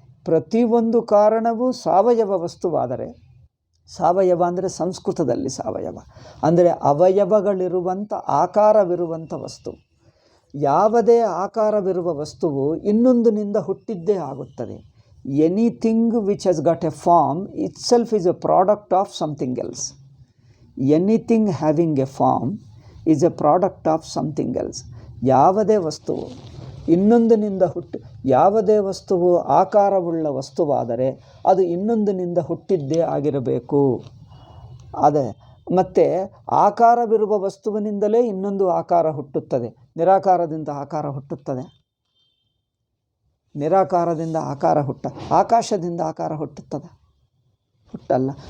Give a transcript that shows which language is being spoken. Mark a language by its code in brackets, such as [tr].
[kn] ಪ್ರತಿಯೊಂದು ಕಾರಣವೂ ಸಾವಯವ ವಸ್ತುವಾದರೆ, ಸಾವಯವ ಅಂದರೆ ಸಂಸ್ಕೃತದಲ್ಲಿ ಸಾವಯವ ಅಂದರೆ ಅವಯವಗಳಿರುವಂಥ ಆಕಾರವಿರುವಂಥ ವಸ್ತು. ಯಾವುದೇ ಆಕಾರವಿರುವ ವಸ್ತುವು ಇನ್ನೊಂದಿನಿಂದ ಹುಟ್ಟಿದ್ದೇ ಆಗುತ್ತದೆ. [en] Anything which has got a form itself is a product of something else. Anything having a form is a product of something else. [kn] ಯಾವುದೇ ವಸ್ತುವು ಇನ್ನೊಂದಿನಿಂದ ಯಾವುದೇ ವಸ್ತುವು ಆಕಾರವುಳ್ಳ ವಸ್ತುವಾದರೆ ಅದು ಇನ್ನೊಂದಿನಿಂದ ಹುಟ್ಟಿದ್ದೇ ಆಗಿರಬೇಕು. ಅದೇ ಮತ್ತು ಆಕಾರವಿರುವ ವಸ್ತುವಿನಿಂದಲೇ ಇನ್ನೊಂದು ಆಕಾರ ಹುಟ್ಟುತ್ತದೆ. ನಿರಾಕಾರದಿಂದ ಆಕಾರ ಹುಟ್ಟುತ್ತದೆ? ನಿರಾಕಾರದಿಂದ ಆಕಾರ ಆಕಾಶದಿಂದ ಆಕಾರ ಹುಟ್ಟುತ್ತದೆ? ಹುಟ್ಟಲ್ಲ.